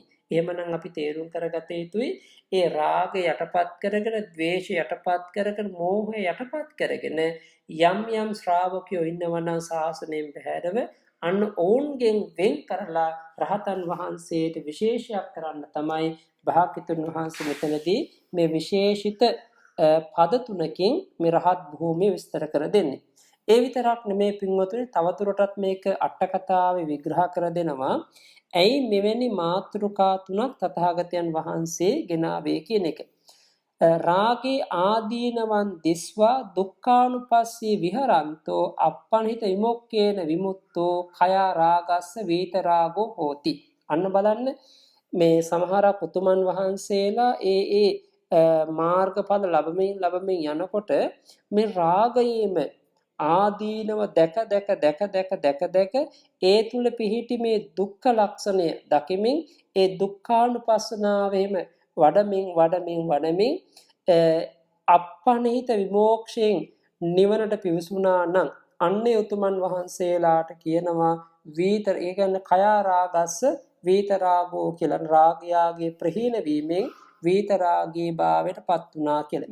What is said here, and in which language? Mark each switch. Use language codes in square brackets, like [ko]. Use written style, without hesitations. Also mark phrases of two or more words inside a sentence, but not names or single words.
[si] එහෙමනම් අපි තේරුම් කරගත යුතුයි ඒ රාගය යටපත් කරගෙන ද්වේෂය යටපත් කරගෙන මෝහය යටපත් කරගෙන යම් ශ්‍රාවකයෝ ඉන්නවනම් ශාසනයෙන් බැහැරව අන්න ඔවුන්ගෙන් වෙන් කරලා රහතන් වහන්සේට විශේෂයක් කරන්න තමයි භාග්‍යතුන් වහන්සේ මෙතනදී මේ විශේෂිත පද තුනකින් මේ රහත් භූමිය විස්තර කර දෙන්නේ. ඒ විතරක් නෙමේ පින්වතුනි තවදුරටත් මේක අට කතාවේ විග්‍රහ කර දෙනවා. ඇයි මෙවැනි මාතෘකා තුනක් තථාගතයන් වහන්සේ ගෙනාවේ කියන එක. [pi] රාගේ ආදීනවන් දිස්වා දුක්ඛානුපස්සී විහරන්තෝ අප්පනිත විමුක්ඛේන විමුක්තෝ khaya ragassa vītarāgo hoti. [si] අන්න බලන්න මේ සමහර පුතුමන් වහන්සේලා ඒ මාර්ගඵල ලැබමින් යනකොට මේ රාගයේම ආදීනව දැක ඒ තුල පිහිටි මේ දුක්ඛ ලක්ෂණය දකිමින් ඒ දුක්ඛානුපස්සනාවෙම වඩමින් අප්පනිහිත විමෝක්ෂයෙන් නිවනට පිවිසුනා නම් අන්නේ උතුමන් වහන්සේලාට කියනවා ඒ කියන්නේ [pi] කයාරාගස්ස වීතරාගෝ [si] කියලා රාගයාගේ ප්‍රහීන වීමෙන් වීතරාගී භාවයට පත් වුණා කියලා.